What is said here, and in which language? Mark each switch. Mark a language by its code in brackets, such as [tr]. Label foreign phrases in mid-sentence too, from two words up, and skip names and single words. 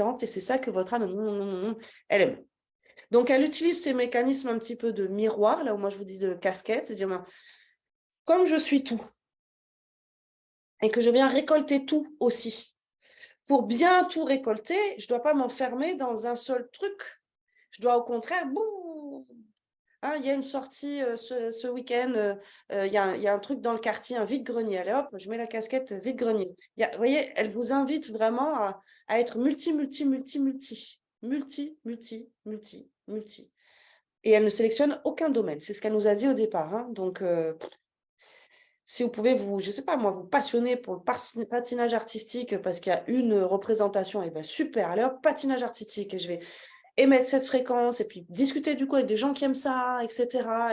[fr] Et c'est ça que votre âme, elle aime. Donc, elle utilise ces mécanismes un petit peu de miroir, là où moi je vous dis de casquette, dire, comme je suis tout, et que je viens récolter tout aussi, pour bien tout récolter, je ne dois pas m'enfermer dans un seul truc. Je dois au contraire, boum, hein, il y a une sortie ce week-end, il y a un truc dans le quartier, un vide-grenier. Allez hop, je mets la casquette vide-grenier. Vous voyez, elle vous invite vraiment à être multi, multi, multi, multi. Multi, multi, multi, multi. Et elle ne sélectionne aucun domaine. C'est ce qu'elle nous a dit au départ, hein. Donc, si vous pouvez je ne sais pas moi, vous passionner pour le patinage artistique parce qu'il y a une représentation, et bien super, allez hop, patinage artistique. Et je vais émettre cette fréquence et puis discuter du coup avec des gens qui aiment ça, etc.